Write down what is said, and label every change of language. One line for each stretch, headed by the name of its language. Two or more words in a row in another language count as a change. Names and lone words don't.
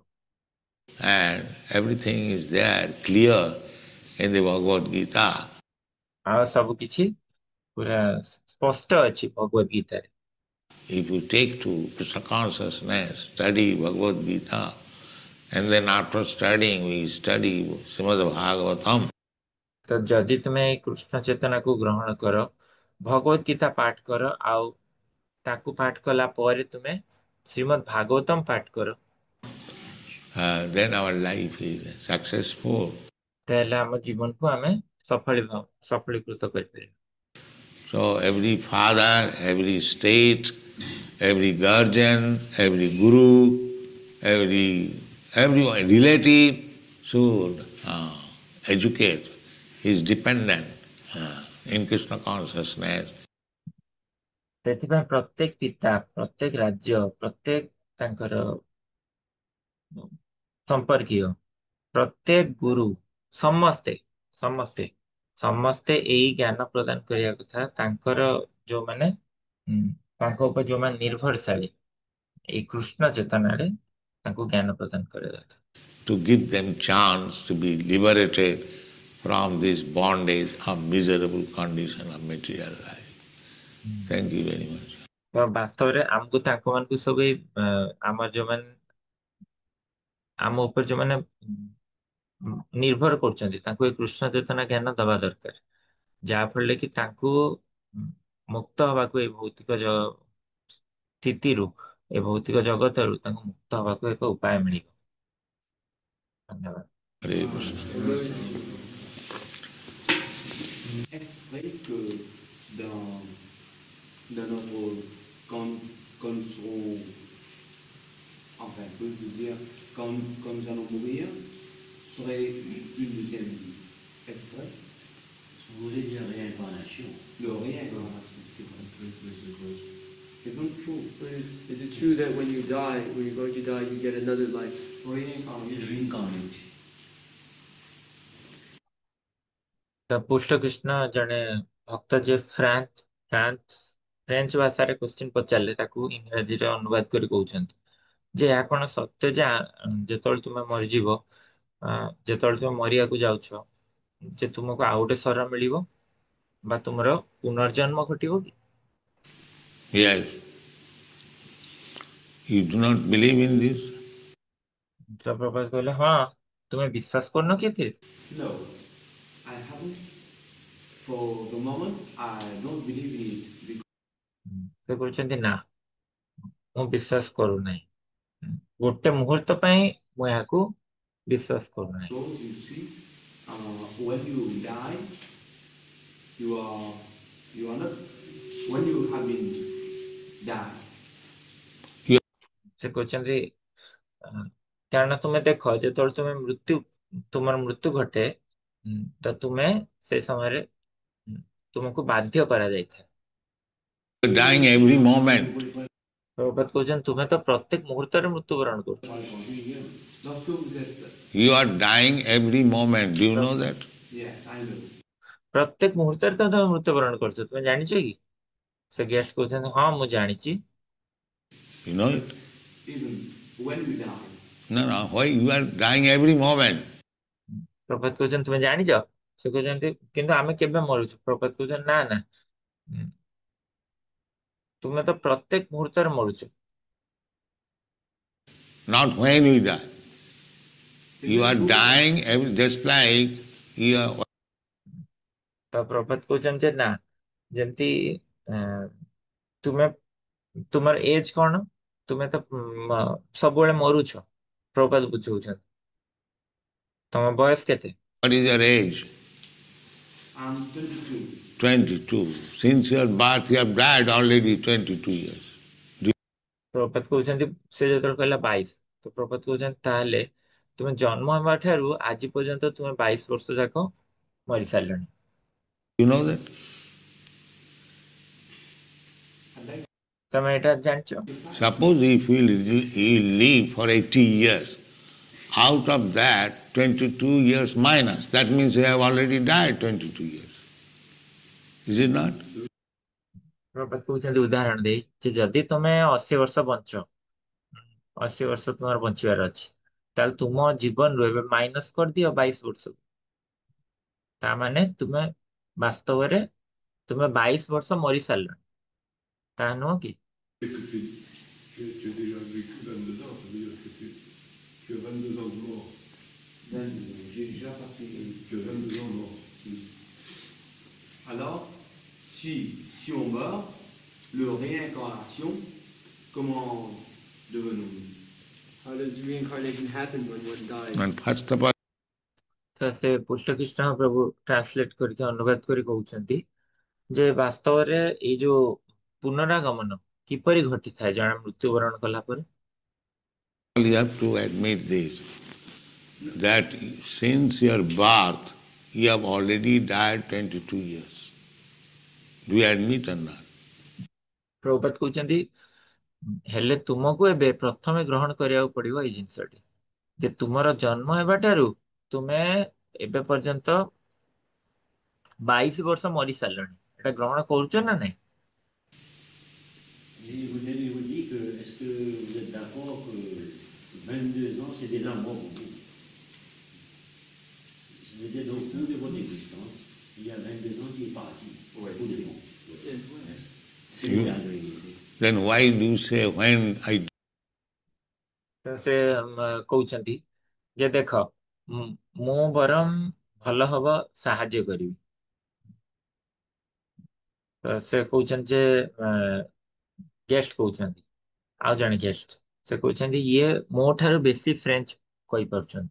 English: And everything is there clear in the Bhagavad Gita.
Odia: ଆଉ ସବୁ କିଛି ପୁରା ସ୍ପଷ୍ଟ ଅଛି ଭଗବତ ଗୀତାରେ।
English: If you take to Krishna consciousness, study Bhagavad Gita, and then after studying we study Srimad Bhagavatam.
Odia: ତ ଯଦି ତୁମେ କୃଷ୍ଣ ଚେତନାକୁ ଗ୍ରହଣ କର, ଭଗବତ ଗୀତା ପାଠ କର, ଆଉ ତାକୁ ପାଠ କଲା ପରେ ତୁମେ ଶ୍ରୀମଦ୍ ଭାଗବତମ ପାଠ କର,
English: then our life is successful.
Odia: ତାହେଲେ ଆମ ଜୀବନକୁ ଆମେ ସଫଳୀକୃତ କରିପାରିବା।
English: So every father, every state, every guardian, every guru, everyone, relative should educate his dependent in Krishna consciousness.
Odia: ସେଥିପାଇଁ ପ୍ରତ୍ୟେକ ପିତା, ପ୍ରତ୍ୟେକ ରାଜ୍ୟ, ପ୍ରତ୍ୟେକ ତାଙ୍କର ସମ୍ପର୍କୀୟ, ପ୍ରତ୍ୟେକ ଗୁରୁ, ସମସ୍ତେ ସମସ୍ତେ ସମସ୍ତେ ଏଇ ଜ୍ଞାନ ପ୍ରଦାନ କରିବା କଥା ତାଙ୍କର ତାଙ୍କ ଉପରେ ଯୋଉମାନେ ନିର୍ଭରଶାଳୀ ଏଇ କୃଷ୍ଣ ଚେତନାରେ ତାଙ୍କୁ ଜ୍ଞାନ ପ୍ରଦାନ କରିବା ଦରକାର।
English: to give them chance to be liberated from this bondage of miserable condition of material life. Thank you very much.
Odia: ତ ବାସ୍ତବରେ ଆମକୁ ତାଙ୍କ ମାନଙ୍କୁ ସବୁ ଏଇ ଆମର ଯୋଉମାନେ ଆମ ଉପରେ ଯୋଉମାନେ ନିର୍ଭର କରୁଛନ୍ତି ତାଙ୍କୁ ଏ କୃଷ୍ଣ ଚେତନା ଜ୍ଞାନ ଦବା ଦରକାର, ଯାହା ଫଳରେ କି ତାଙ୍କୁ ମୁକ୍ତ ହବାକୁ ଏଇ ଭୌତିକ ସ୍ଥିତିରୁ, ଏ ଭୌତିକ ଜଗତରୁ ତାଙ୍କୁ ମୁକ୍ତ ହବାକୁ ଏକ ଉପାୟ ମିଳିବ। ଧନ୍ୟବାଦ।
English: Hare Krishna.
French: Exprès que dans notre, quand nous serons, enfin, je veux dire, quand nous allons mourir, serait une deuxième exprès. Vous voulez dire réincarnation? Le réincarnation, c'est vrai. C'est donc true.
English: Is it true that when you die, when you're going to die, you get another life? Reincarnation.
Odia: ତ ପୁଷ୍ଟକୃଷ୍ଣ ଜଣେ ଭକ୍ତ ଯିଏ ଫ୍ରେଞ୍ଚ ଭାଷାରେ କ୍ୱେଶ୍ଚିନ୍ ପଚାରିଲେ ତାକୁ ଇଂରାଜୀରେ ଅନୁବାଦ କରି କହୁଛନ୍ତି ଯେ ଏହା କଣ ସତ୍ୟ ଯେ ଯେତେବେଳେ ତୁମେ ମରିଯିବ, ଯେତେବେଳେ ତୁମେ ମରିବାକୁ ଯାଉଛ, ଯେ ତୁମକୁ ଆଉ ଗୋଟେ ଶରୀର ମିଳିବ ବା ତୁମର ପୁନର୍ଜନ୍ମ ଘଟିବ କି?
English: Yes. You do not believe in this?
Odia: ପ୍ରଭୁପାଦ କହିଲେ ହଁ, ତୁମେ ବିଶ୍ୱାସ କରୁନ କି ଏଥିରେ?
English: No, I haven't. For the moment, I don't believe in it.
Odia: ସେ କହୁଛନ୍ତି ନା, ମୁଁ ବିଶ୍ୱାସ କରୁନାହିଁ, ଗୋଟେ ମୁହୂର୍ତ୍ତ ପାଇଁ ମୁଁ ଏହାକୁ ବିଶ୍ୱାସ କରୁନାହିଁ।
English: Because you see, when you die, you are not, when you have been died.
Odia: ସେ କହୁଛନ୍ତି କାରଣ ତୁମେ ଦେଖ, ଯେତେବେଳେ ତୁମର ମୃତ୍ୟୁ ଘଟେ, ତ ତୁମେ ସେ ସମୟରେ ତୁମକୁ ବାଧ୍ୟ କରାଯାଇଥାଏ।
English: You are dying every moment. ପ୍ରଭୁପାଦ କହୁଛନ୍ତି ତୁମେ ତ ପ୍ରତ୍ୟେକ ମୁହୂର୍ତ୍ତରେ ମୃତ୍ୟୁବରଣ କରୁଛ। You are dying every moment. Do you know that? Yes, I know.
Odia: ପ୍ରତ୍ୟେକ ମୁହୂର୍ତ୍ତରେ ତ ତୁମେ ମୃତ୍ୟୁବରଣ କରୁଛ, ତୁମେ ଜାଣିଛ କି? ସେ ଗେଷ୍ଟ କହୁଛନ୍ତି ହଁ ମୁଁ ଜାଣିଛି।
English: You know it? Even when you die. No, why you are dying every moment?
Odia: ପ୍ରଭୁପାଦ କହୁଛନ୍ତି ତୁମେ ଜାଣିଛ? ସେ କହୁଛନ୍ତି କିନ୍ତୁ ଆମେ କେବେ ମରୁଛୁ? ପ୍ରଭୁପାଦ କହୁଛନ୍ତି ନା ନା, ତୁମେ ତ ପ୍ରତ୍ୟେକ ମୁହୂର୍ତ୍ତରେ ମରୁଛ।
English: Not when you die. You are dying just like you are.
Odia: ତ ପ୍ରଭୁପାଦ କହୁଛନ୍ତି ଯେ ନା, ଯେମିତି ତୁମେ ତୁମର ଏଜ କଣ, ତୁମେ ତ ସବୁବେଳେ ମରୁଛ। ପ୍ରଭୁପାଦ ବୁଝଉଛନ୍ତି ତମ ବୟସ କେତେ?
English: What is your age? I'm 22. 22. Since your birth you have died already 22 years.
Odia: ପ୍ରଭୁପାଦ କହୁଛନ୍ତି ସେ ଯେତେବେଳେ କହିଲା 22, ତ ପ୍ରଭୁପାଦ କହୁଛନ୍ତି ତାହେଲେ ତୁମେ ଜନ୍ମ ହେବା ଠାରୁ ଆଜି ପର୍ଯ୍ୟନ୍ତ ତୁମେ 22 ବର୍ଷ ଯାକ ମରି ସାରିଲଣି।
English: You know that?
Odia: ତମେ ଏଇଟା ଜାଣିଛ?
English: Suppose if you live for 80 years, out of that 22 years minus, that means you have already died 22 years. Is it not?
Odia: ପ୍ରଭୁପାଦ କହୁଛନ୍ତି ଉଦାହରଣ ଦେଇ ଯେ ଯଦି ତମେ 80 ବର୍ଷ ବଞ୍ଚ, 80 ବର୍ଷ ତୁମର ବଞ୍ଚିବାର ଅଛି, ତାହେଲେ ତୁମ ଜୀବନରୁ ଏବେ ମାଇନସ କରିଦିଅ 22 ବର୍ଷକୁ, ତା ମାନେ ତୁମେ ବାସ୍ତବରେ ତୁମେ 22 ବର୍ଷ ମରି ସାରିଲଣି, ତାହା ନୁହଁ କି?
French: Tu as déjà vécu 22 ans, ça veut dire que tu as 22 ans de mort. J'ai déjà passé. Tu as 22 ans de mort. Alors, si on meurt, le réincarnation, comment devenons-nous?
English: How does reincarnation happen when one dies? And first of all,
Odia: ତ ସେ ପୁଷ୍ଟକୃଷ୍ଣ ପ୍ରଭୁ ଟ୍ରାନ୍ସଲେଟ କରିକି ଅନୁବାଦ କରି କହୁଛନ୍ତି ଯେ ବାସ୍ତବରେ ଏଇ ଯୋଉ ପୁନରାଗମନ କିପରି ଘଟିଥାଏ ଜଣେ ମୃତ୍ୟୁବରଣ କଲା ପରେ?
English: you have to admit this, that since your birth you have already died 22 years. Do you admit or not?
Odia: ପ୍ରଭୁପାଦ କହୁଛନ୍ତି ହେଲେ ତୁମକୁ ଏବେ ପ୍ରଥମେ ଗ୍ରହଣ କରିବାକୁ ପଡିବ ଏଇ ଜିନିଷଟି ଯେ ତୁମର ଜନ୍ମ ହେବାଠାରୁ ତୁମେ ଏବେ ପର୍ଯ୍ୟନ୍ତ 22 ବର୍ଷ ମରି ସାରିଲଣି, ଏଟା ଗ୍ରହଣ କରୁଛ ନା ନାଇଁ?
French: Vous dit que, est-ce que vous êtes d'accord que 22 22 ans, c'est déjà mort pour vous. C'était donc bout de votre existence. Il y a 22 ans qui est parti. Ouais. Pour de bon. C'est
English: You-
French: la vérité.
English: Then why do you say when I
Odia: ତ ସେ କହୁଛନ୍ତି ଯେ ଦେଖ ମୁଁ ବରଂ ଭଲ ହବ ସାହାଯ୍ୟ କରିବି। ତ ସେ କହୁଛନ୍ତି ଯେ ଗେଷ୍ଟ କହୁଛନ୍ତି, ଆଉ ଜଣେ ଗେଷ୍ଟ ସେ କହୁଛନ୍ତି ଇଏ ମୋ ଠାରୁ ବେଶୀ ଫ୍ରେଞ୍ଚ କହିପାରୁଛନ୍ତି।